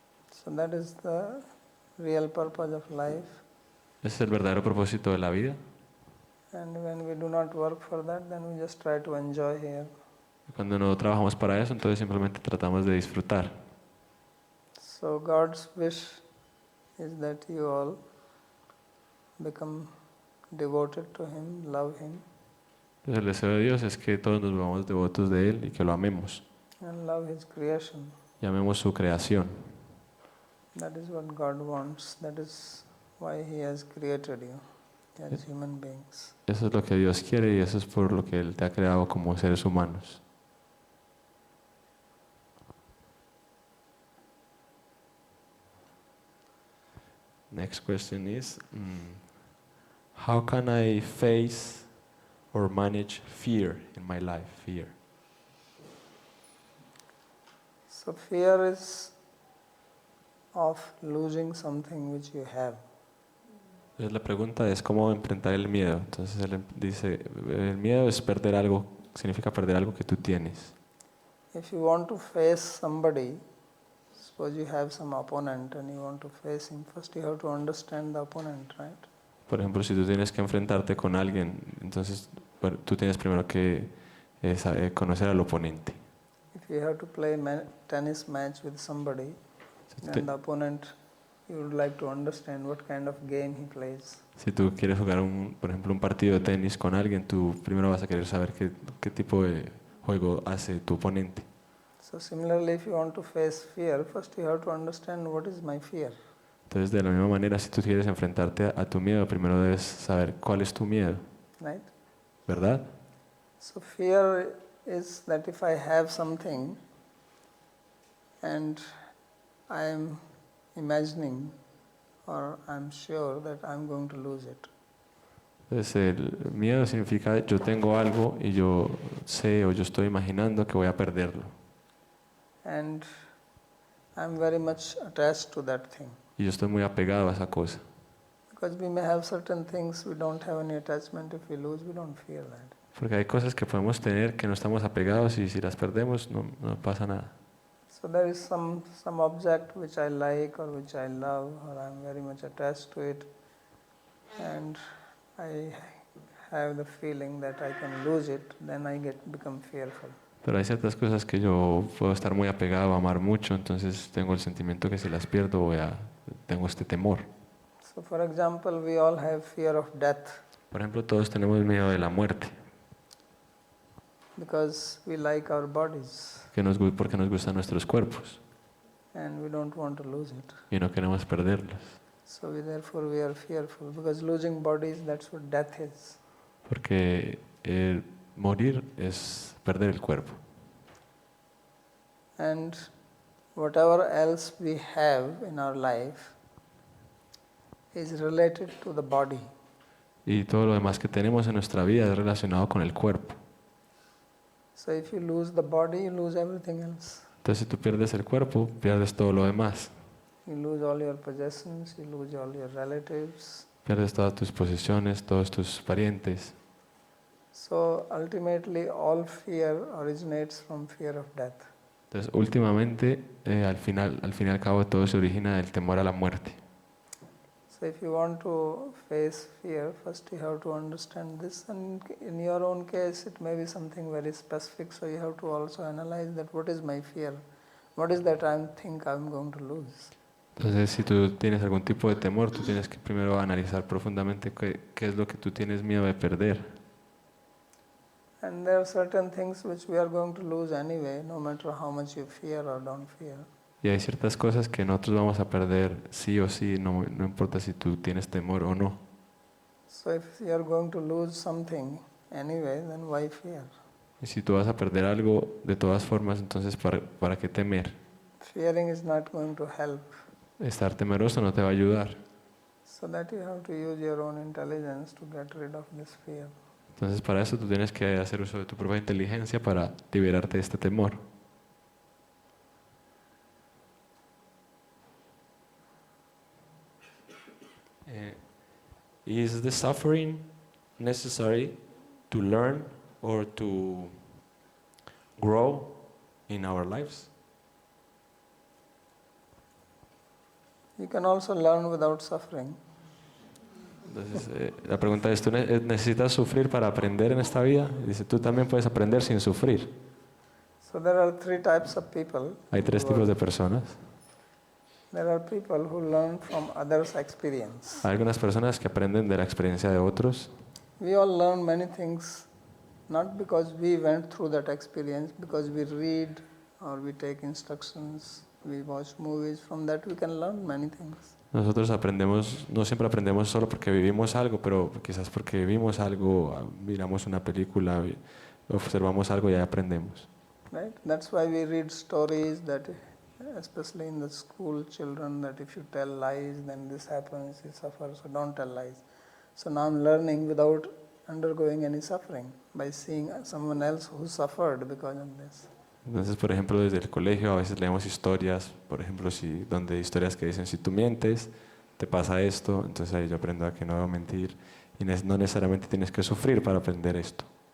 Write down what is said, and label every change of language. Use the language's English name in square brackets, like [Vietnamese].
[English] So that is the real purpose of life. [Spanish] Ese es el verdadero propósito de la vida. [English] And when we do not work for that, then we just try to enjoy here. [Spanish] Cuando no trabajamos para eso, entonces simplemente tratamos de disfrutar. [English] So God's wish is that you all become devoted to Him, love Him. [Spanish] Entonces el deseo de Dios es que todos nos volvamos devotos de Él y que lo amemos. [English] And love His creation. [Spanish] Y amemos su creación. [English] That is what God wants. That is why He has created you. as human beings. [Spanish] Eso es lo que Dios quiere y eso es por lo que Él te ha creado como seres humanos. [English] Next question is, how can I face or manage fear in my life? Fear. So fear is of losing something which you have. [Spanish] Entonces la pregunta es cómo enfrentar el miedo. Entonces él dice, el miedo es perder algo, significa perder algo que tú tienes. [English] If you want to face somebody, suppose you have some opponent and you want to face him, first you have to understand the opponent, right? [Spanish] Por ejemplo, si tú tienes que enfrentarte con alguien, entonces tú tienes primero que conocer al oponente. [English] If you have to play a tennis match with somebody, then the opponent, you would like to understand what kind of game he plays. [Spanish] Si tú quieres jugar, por ejemplo, un partido de tenis con alguien, tú primero vas a querer saber qué tipo de juego hace tu oponente. [English] So similarly, if you want to face fear, first you have to understand what is my fear. [Spanish] Entonces, de la misma manera, si tú quieres enfrentarte a tu miedo, primero debes saber cuál es tu miedo. [English] Right? [Spanish] ¿Verdad? [English] So fear is that if I have something and I am imagining or I'm sure that I'm going to lose it. [Spanish] Entonces, el miedo significa yo tengo algo y yo sé o yo estoy imaginando que voy a perderlo. [English] And I'm very much attached to that thing. [Spanish] Y yo estoy muy apegado a esa cosa. [English] Because we may have certain things we don't have any attachment. If we lose, we don't fear that. [Spanish] Porque hay cosas que podemos tener que no estamos apegados y si las perdemos no pasa nada. [English] So there is some object which I like or which I love or I'm very much attached to it, and I have the feeling that I can lose it, then I become fearful. [Spanish] Pero hay ciertas cosas que yo puedo estar muy apegado, amar mucho, entonces tengo el sentimiento que si las pierdo tengo este temor. [English] So for example, we all have fear of death. [Spanish] Por ejemplo, todos tenemos miedo de la muerte. [English] Because we like our bodies. [Spanish] Porque nos gustan nuestros cuerpos. [English] And we don't want to lose it. [Spanish] Y no queremos perderlos. [English] So therefore we are fearful because losing bodies, that's what death is. [Spanish] Porque morir es perder el cuerpo. [English] And whatever else we have in our life is related to the body. [Spanish] Y todo lo demás que tenemos en nuestra vida es relacionado con el cuerpo. [English] So if you lose the body, you lose everything else. [Spanish] Entonces si tú pierdes el cuerpo, pierdes todo lo demás. [English] You lose all your possessions, you lose all your relatives. [Spanish] Pierdes todas tus posesiones, todos tus parientes. [English] So ultimately all fear originates from fear of death. [Spanish] Entonces últimamente, al fin y al cabo, todo se origina del temor a la muerte. [English] So if you want to face fear, first you have to understand this, and in your own case it may be something very specific, so you have to also analyze that what is my fear, what is that I think I'm going to lose. [Spanish] Entonces si tú tienes algún tipo de temor, tú tienes que primero analizar profundamente qué es lo que tú tienes miedo de perder. [English] And there are certain things which we are going to lose anyway, no matter how much you fear or don't fear. [Spanish] Y hay ciertas cosas que nosotros vamos a perder sí o sí, no importa si tú tienes temor o no. [English] So if you are going to lose something anyway, then why fear? [Spanish] Y si tú vas a perder algo de todas formas, entonces ¿para qué temer? [English] Fearing is not going to help. [Spanish] Estar temeroso no te va a ayudar. [English] So that you have to use your own intelligence to get rid of this fear. [Spanish] Entonces para eso tú tienes que hacer uso de tu propia inteligencia para liberarte de este temor. [English] Is the suffering necessary to learn or to grow in our lives? You can also learn without suffering. [Spanish] Entonces, la pregunta es, ¿tú necesitas sufrir para aprender en esta vida? Dice, tú también puedes aprender sin sufrir. [English] So there are three types of people. [Spanish] Hay tres tipos de personas. [English] There are people who learn from others' experience. [Spanish] Hay algunas personas que aprenden de la experiencia de otros. [English] We all learn many things, not because we went through that experience, because we read or we take instructions, we watch movies. From that we can learn many things. [Spanish] Nosotros aprendemos, no siempre aprendemos solo porque vivimos algo, pero quizás porque vimos algo, miramos una película, observamos algo y ahí aprendemos. [English] Right? That's why we read stories that, especially in the school children, that if you tell lies, then this happens, you suffer, so don't tell lies. So now I'm learning without undergoing any suffering by seeing someone else who suffered because of this. [Spanish] Entonces, por ejemplo, desde el colegio a veces leemos historias, por ejemplo, donde historias que dicen si tú mientes, te pasa esto, entonces ahí yo aprendo a que no debo mentir y no necesariamente tienes que sufrir para aprender esto.